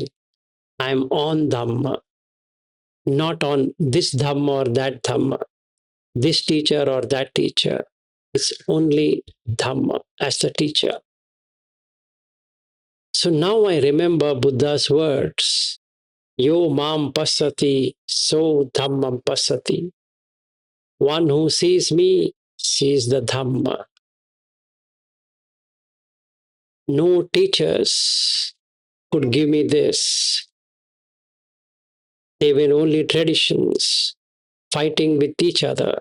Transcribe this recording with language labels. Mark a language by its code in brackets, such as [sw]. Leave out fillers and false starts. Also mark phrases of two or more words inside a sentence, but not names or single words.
[en] I'm on Dhamma, not on this Dhamma or that Dhamma, this teacher or that teacher. It's only Dhamma as the teacher. So now I remember Buddha's words. [pi] Yo mam pasati, so dhammam pasati. [en] One who sees me sees the Dhamma. No teachers could give me this. They were only traditions fighting with each other.